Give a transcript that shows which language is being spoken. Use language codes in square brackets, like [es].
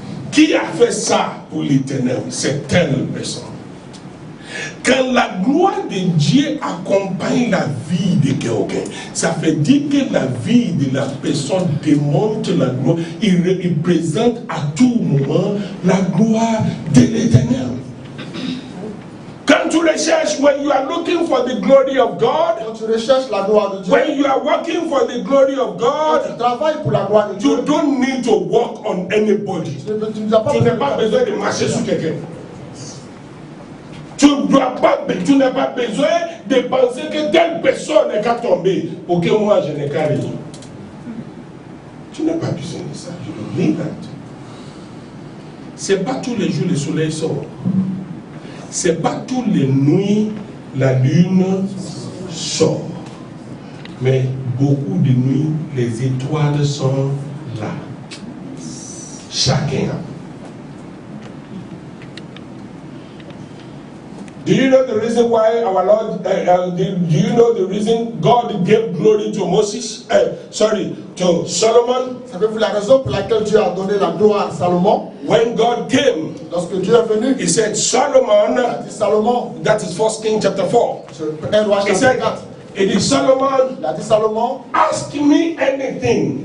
[fr] Qui a fait ça pour l'Éternel? C'est telle personne. Quand la gloire de Dieu accompagne la vie de quelqu'un, ça fait dire que la vie de la personne démontre la gloire. Il présente à tout moment la gloire de l'Éternel. Quand tu recherches, [en] when you are looking for the glory of God, [fr] Quand tu recherches la gloire de Dieu, [en] when you are working for the glory of [fr] quand tu [en] God, [fr] travailles pour la gloire de Dieu, [en] you don't need to work on anybody. [fr] tu n'as pas Tu n'as pas besoin de marcher sur quelqu'un. Tu n'as pas besoin de penser que telle personne n'est qu'à tomber pour que moi je n'ai qu'à rien. Tu n'as pas besoin de ça. Je ne dis pas. C'est pas tous les jours le soleil sort. C'est pas tous les nuits la lune sort. Mais beaucoup de nuits, les étoiles sont là. Chacun. [en] Do you know the reason why our Lord, do you know the reason God gave glory to Moses? To Solomon? [fr] Savez-vous la raison pour laquelle Dieu a donné la gloire à Salomon? [en] When God came, [fr] Lorsque Dieu est venu, [en] he said, Solomon, [fr] il a dit Salomon, [en] that is 1 Kings chapter 4. [fr] c'est 1 roi [en] He [fr] chapitre [en] said, [fr] 4. [en] it is Solomon, [fr] Il a dit Salomon, [en] ask me anything,